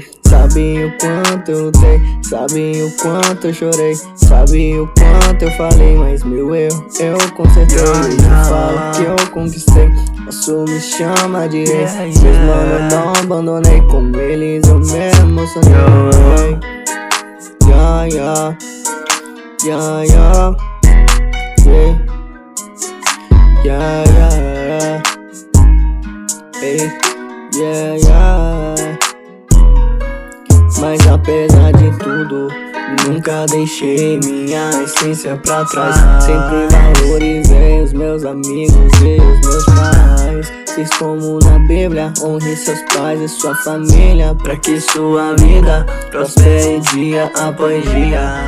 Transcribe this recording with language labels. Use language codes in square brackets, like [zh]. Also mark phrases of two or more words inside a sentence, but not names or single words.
[pt] Sabe o quanto eu lutei, sabe o quanto eu chorei, sabe o quanto eu falei, mas meu erro eu consertei. Hoje eu falo que eu conquistei, posso me chamar de rei. Meus mano eu não abandonei, com eles eu me emocionei. [en] Yeah, yeah, yeah, yeah, yeah, yeah, yeah, hey, yeah, yeah. [pt] Mas apesar de tudo, nunca deixei minha essência pra trás. Sempre valorizei os meus amigos e os meus pais. Fiz como na Bíblia, honre seus pais e sua família, pra que sua vida prospere dia após dia.